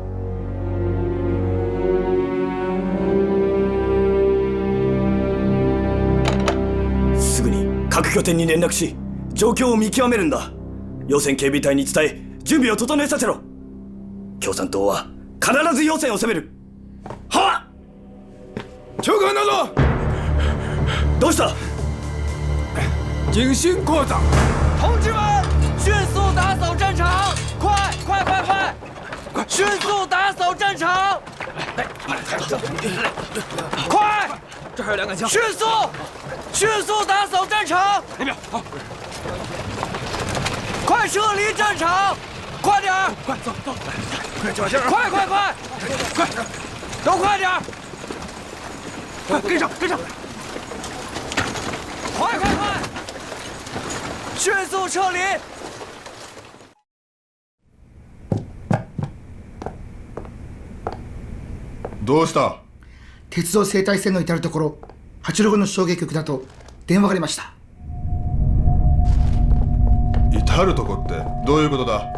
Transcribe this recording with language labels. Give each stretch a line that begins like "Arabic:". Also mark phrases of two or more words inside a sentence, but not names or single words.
Japanese: すぐに各拠点に連絡し状況を見極めるんだ。要線警備隊に伝え準備を整えさせろ。共産党は必ず要線を攻める。はっ。長官など。どうした？
Chinese: 警信扩张。同志们，迅速打扫战场！快！迅速打扫战场！快！这还有2杆枪。迅速打扫战场！那边好。快撤离战场！快点儿！快走，快小心啊！快！都快点儿！快跟上！快！迅速撤离！
Japanese: どうした？鉄道生態線の至るところ、86の衝撃局だと電話がありました。至るとこってどういうことだ？